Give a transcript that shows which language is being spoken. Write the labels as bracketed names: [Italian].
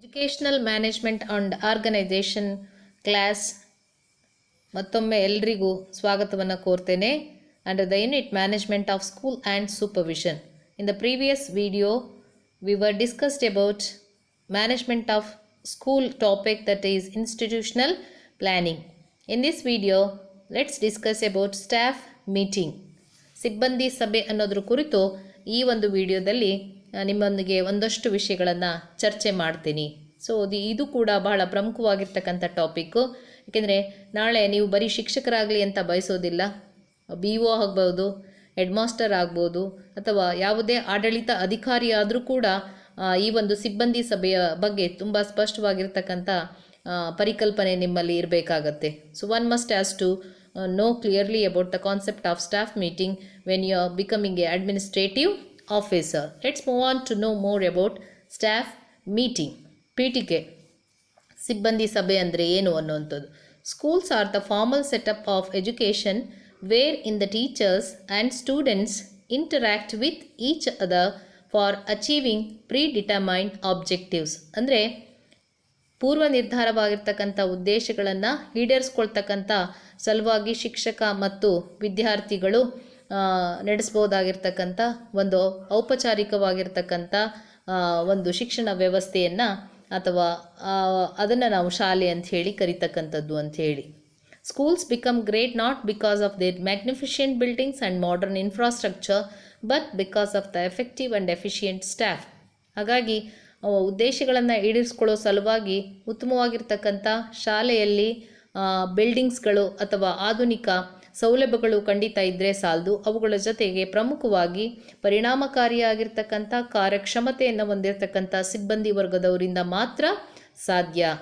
[English] educational management and organisation class [Kannada] ಮತ್ತೊಮ್ಮೆ ಎಲ್ರಿಗೂ ಸ್ವಾಗತವನ್ನು ಕೋರ್ತೇನೆ. [English] Under the unit management of school and supervision. In the previous video we were discussed about management of school topic, that is institutional planning. In this video let's discuss about staff meeting. [Kannada] ಸಿಬ್ಬಂದಿ ಸಭೆ ಅನ್ನೋದ್ರ ಕುರಿತು ಈ ಒಂದು ವಿಡಿಯೋದಲ್ಲಿ ನಿಮ್ಮೊಂದಿಗೆ ಒಂದಷ್ಟು ವಿಷಯಗಳನ್ನು ಚರ್ಚೆ ಮಾಡ್ತೀನಿ. ಸೊ ಇದು ಕೂಡ ಬಹಳ ಪ್ರಮುಖವಾಗಿರ್ತಕ್ಕಂಥ ಟಾಪಿಕ್ಕು. ಏಕೆಂದರೆ ನಾಳೆ ನೀವು ಬರೀ ಶಿಕ್ಷಕರಾಗಲಿ ಅಂತ ಬಯಸೋದಿಲ್ಲ. BO ಆಗ್ಬೋದು, ಹೆಡ್ ಮಾಸ್ಟರ್ ಆಗ್ಬೋದು, ಅಥವಾ ಯಾವುದೇ ಆಡಳಿತ ಅಧಿಕಾರಿ ಆದರೂ ಕೂಡ ಈ ಒಂದು ಸಿಬ್ಬಂದಿ ಸಭೆಯ ಬಗ್ಗೆ ತುಂಬ ಸ್ಪಷ್ಟವಾಗಿರ್ತಕ್ಕಂಥ ಪರಿಕಲ್ಪನೆ ನಿಮ್ಮಲ್ಲಿ ಇರಬೇಕಾಗತ್ತೆ. [English] So one must has to know clearly about the concept of staff meeting when you are becoming a administrative officer. Let's move on to know more about staff meeting. [Kannada] ಪೀಠಿಕೆ ಸಿಬ್ಬಂದಿ ಸಭೆ ಅಂದರೆ ಏನು ಅನ್ನುವಂಥದ್ದು. [English] Schools are the formal setup of education wherein the teachers and students interact with each other for achieving predetermined objectives. [Kannada] ಅಂದರೆ ಪೂರ್ವ ನಿರ್ಧಾರವಾಗಿರ್ತಕ್ಕಂಥ ಉದ್ದೇಶಗಳನ್ನು ಈಡೇರಿಸ್ಕೊಳ್ತಕ್ಕಂಥ ಸಲುವಾಗಿ ಶಿಕ್ಷಕ ಮತ್ತು ವಿದ್ಯಾರ್ಥಿಗಳು ನಡೆಸ್ಬೋದಾಗಿರ್ತಕ್ಕಂಥ ಒಂದು ಔಪಚಾರಿಕವಾಗಿರ್ತಕ್ಕಂಥ ಒಂದು ಶಿಕ್ಷಣ ವ್ಯವಸ್ಥೆಯನ್ನು ಅಥವಾ ಅದನ್ನು ನಾವು ಶಾಲೆ ಅಂತ ಹೇಳಿ ಕರಿತಕ್ಕಂಥದ್ದು ಅಂಥೇಳಿ. [English] Schools become great not because of their magnificent buildings and modern infrastructure, but because of the effective and efficient staff. [Kannada] ಹಾಗಾಗಿ ಉದ್ದೇಶಗಳನ್ನು ಈಡೇರಿಸ್ಕೊಳ್ಳೋ ಸಲುವಾಗಿ ಉತ್ತಮವಾಗಿರ್ತಕ್ಕಂಥ ಶಾಲೆಯಲ್ಲಿ ಬಿಲ್ಡಿಂಗ್ಸ್ಗಳು ಅಥವಾ ಆಧುನಿಕ ಸೌಲಭ್ಯಗಳು ಖಂಡಿತ ಇದ್ದರೆ ಸಾಲದು. ಅವುಗಳ ಜೊತೆಗೆ ಪ್ರಮುಖವಾಗಿ ಪರಿಣಾಮಕಾರಿಯಾಗಿರ್ತಕ್ಕಂಥ ಕಾರ್ಯಕ್ಷಮತೆಯನ್ನು ಹೊಂದಿರತಕ್ಕಂಥ ಸಿಬ್ಬಂದಿ ವರ್ಗದವರಿಂದ ಮಾತ್ರ ಸಾಧ್ಯ.